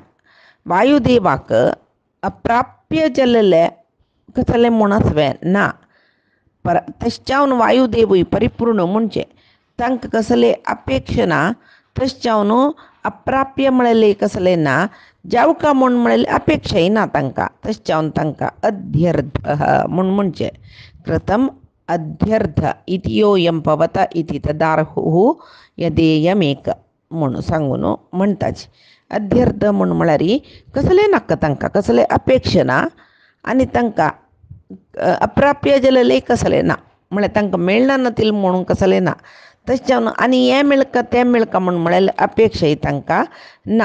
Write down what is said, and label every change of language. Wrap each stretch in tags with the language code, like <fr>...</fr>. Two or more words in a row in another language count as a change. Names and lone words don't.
<kok>वायुदेवाक अप्राप्य जलले कसले म्हूण आसवे ना. तश्चावन वायुदेवूय परिपूर्ण म्हणजे तांकां कसले अपेक्षा ना. तश्चावन अप्राप्य म्हळेले कसले ना. जावका म्हूण म्हळेले अपेक्षाय ना तांकां. तश्चावन तांकां अध्यर्थ म्हूण म्हणजे</kok> <sa>कृतम अध्यर्थ इति योयम पवत इति तदार्हुः यदेयमेक</sa> <kok>म्हणून सांगून म्हणटाचे. अध्यर्थ म्हूण म्हळ्यार कसले नाका तांकां, कसले अपेक्षा ना. आनी तांकां अप्राप्य जालेले कसले ना. म्हळ्यार तांकां मेळना नातील म्हणून कसले ना. तश्चावन आनी हें मेळका तें मेळका म्हूण म्हळ्यार अपेक्षाय तांकां ना.</kok>